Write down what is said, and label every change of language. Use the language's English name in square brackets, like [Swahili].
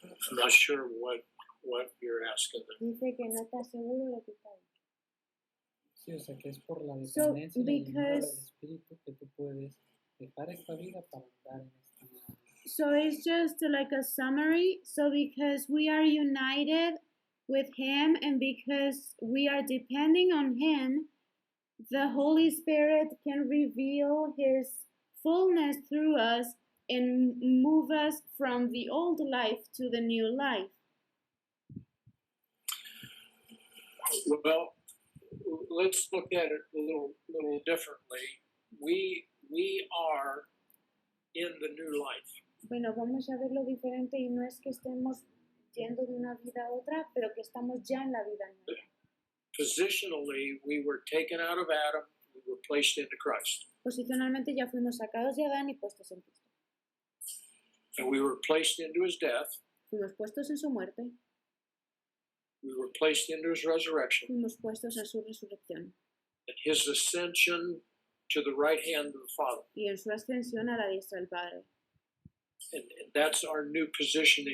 [English] I'm not sure what you're asking. [Spanish] Dice que no está seguro de lo que está diciendo. Sí, o sea que es por la dependencia y la llenura del Espíritu que tú puedes dejar esta vida para andar en esta nueva. [English] So it's just like a summary. So because we are united with him and because we are depending on him, the Holy Spirit can reveal his fullness through us and move us from the old life to the new life. Well, let's look at it a little differently. We are in the new life. [Spanish] Bueno, vamos a verlo diferente y no es que estemos yendo de una vida a otra, pero que estamos ya en la vida nueva. [English] Positionally, we were taken out of Adam, we were placed into Christ. [Spanish] Posicionalmente ya fuimos sacados de Adán y puestos en Cristo. [English] And we were placed into his death, [Spanish] Fuimos puestos en su muerte, [English] we were placed into his resurrection, [Spanish] fuimos puestos en su resurrección [English] and his ascension to the right hand of the Father. [Spanish] y en su ascensión a la diestra del Padre. [English] And that's our new position in